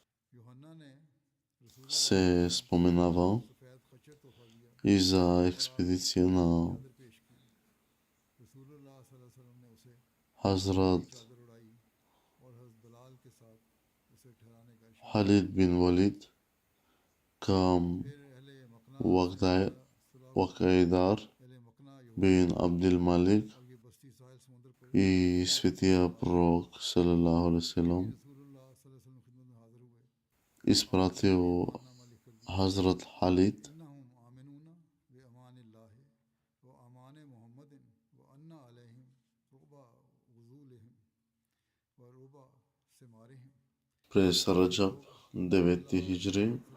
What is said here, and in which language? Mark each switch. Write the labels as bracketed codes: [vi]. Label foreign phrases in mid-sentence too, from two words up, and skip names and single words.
[bg] се споменава и за експедиция на Хазрат Халид бин Валид към Вакайдар бин Абдил Малик и светия пророк [ar] صلى الله عليه وسلم [bg] изпратил Хазрат Халид през Раджаб 9 хиджри